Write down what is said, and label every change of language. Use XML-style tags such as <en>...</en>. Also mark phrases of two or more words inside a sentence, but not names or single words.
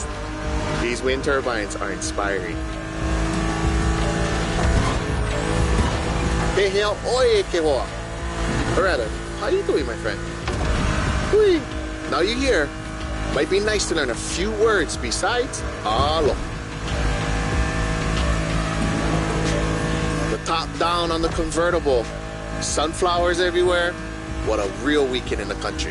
<en>These wind turbines are inspiring.</en> <haw>Peheo oe ke hoa.</haw> <en>Or rather, how you doing, my friend? Hui. Now you're here. Might be nice to learn a few words besides alo. The top down on the convertible. Sunflowers everywhere. What a real weekend in the country.</en>